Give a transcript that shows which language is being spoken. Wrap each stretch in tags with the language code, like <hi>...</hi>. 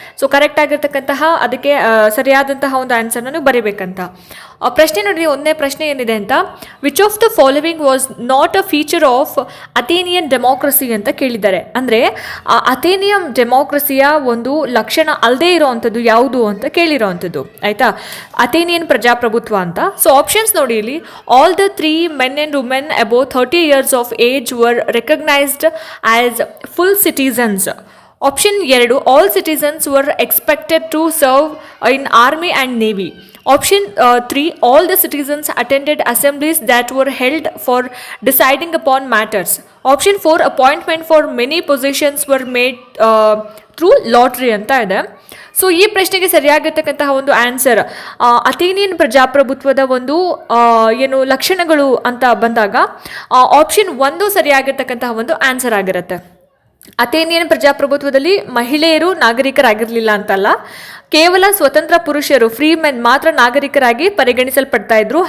<kn>So correct ಆಗಿರ್ತಕ್ಕಂತಹ ಅದಕ್ಕೆ ಸರಿಯಾದಂತಹ ಒಂದು ಆನ್ಸರ್ನ ನೀವು ಬರೀಬೇಕಂತ. ಪ್ರಶ್ನೆ ನೋಡಿ, ಒಂದನೇ ಪ್ರಶ್ನೆ ಏನಿದೆ ಅಂತ,</kn> <en>which of the following was not a feature of Athenian democracy</en> <kn>ಅಂತ ಕೇಳಿದ್ದಾರೆ. ಅಂದರೆ ಅಥೇನಿಯನ್ ಡೆಮೋಕ್ರಸಿಯ ಒಂದು ಲಕ್ಷಣ ಅಲ್ಲದೆ ಇರೋವಂಥದ್ದು ಯಾವುದು ಅಂತ ಕೇಳಿರೋವಂಥದ್ದು. ಆಯಿತಾ, ಅಥೇನಿಯನ್ ಪ್ರಜಾಪ್ರಭುತ್ವ ಅಂತ. ಸೊ ಆಪ್ಷನ್ಸ್ ನೋಡಿ, ಇಲ್ಲಿ</kn> <en>All the 3 men and women above 30 years of age were recognized as full citizens. Option 2, all citizens were expected to serve in army and navy. Option 3, all the citizens attended assemblies that were held for deciding upon matters. Option 4, appointment for many positions were made through lottery</en> <kn>ಅಂತ ಇದೆ. So ಈ ಪ್ರಶ್ನೆಗೆ ಸರಿಯಾಗಿರ್ತಕ್ಕಂತಹ ಒಂದು answer ಅಥೇನಿಯನ್ ಪ್ರಜಾಪ್ರಭುತ್ವದ ಒಂದು ಲಕ್ಷಣಗಳು ಅಂತ ಬಂದಾಗ ಆಪ್ಷನ್ 1 ಸರಿಯಾಗಿರ್ತಕ್ಕಂತಹ ಒಂದು ಆನ್ಸರ್ ಆಗಿರುತ್ತೆ. ಅಥೇನಿಯನ್ ಪ್ರಜಾಪ್ರಭುತ್ವದಲ್ಲಿ ಮಹಿಳೆಯರು ನಾಗರಿಕರಾಗಿರಲಿಲ್ಲ ಅಂತಲ್ಲ, ಕೇವಲ ಸ್ವತಂತ್ರ ಪುರುಷರು, ಫ್ರೀ ಮೆನ್ ಮಾತ್ರ ನಾಗರಿಕರಾಗಿ ಪರಿಗಣಿಸಲ್ಪಡ್ತಾ ಇದ್ರು.</kn>